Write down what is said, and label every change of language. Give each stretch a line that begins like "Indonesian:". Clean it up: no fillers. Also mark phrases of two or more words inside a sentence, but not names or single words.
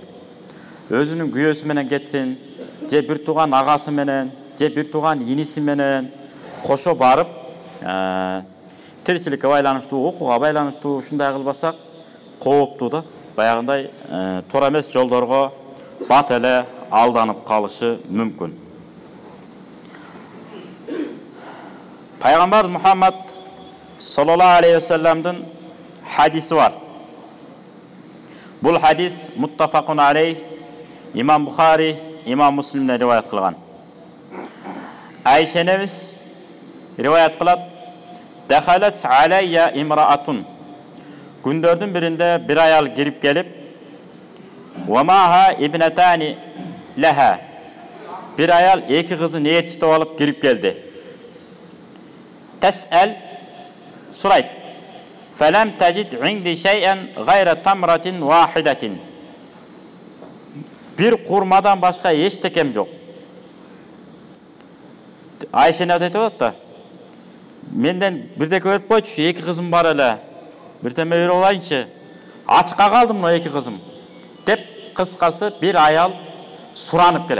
Kyrgyz: Өзүнүн күйөөсү менен кетсин, же бир тууган агасы менен, же бир тууган иниси менен кошо барып, тиричиликке байланыштуу, окууга байланыштуу ушундай кылбасак кооптуу да. Баягындай туура эмес жолдорго бат эле алданып калышы мүмкүн. Пайгамбар Мухаммад
Arabic: صلى الله عليه وسلم
Kyrgyz: хадиси бар. Бул хадис
Arabic: متفق عليه,
Kyrgyz: имам Бухари, имам Муслимден риваят кылган. Айша энебиз риваят кылат:
Arabic: "دخلت علي امرأة."
Kyrgyz: Күндөрдүн биринде бир аял кирип келип,
Arabic: "ومعها ابنتان لها."
Kyrgyz: Бир аял эки кызын ээрчитип алып кирип келди. Тас'ал, сурайт:
Arabic: "فلم تجد عندي شيئا غير تمرة واحدة."
Kyrgyz: Бир курмадан башка эчтекем жок. Айша эне айтып атат: "Менден бирдеке берип койчу, эки кызым бар эле. Биртеме берип алайынчы. Ачка калдым мына эки кызым." Деп кыскасы бир аял суранып келет.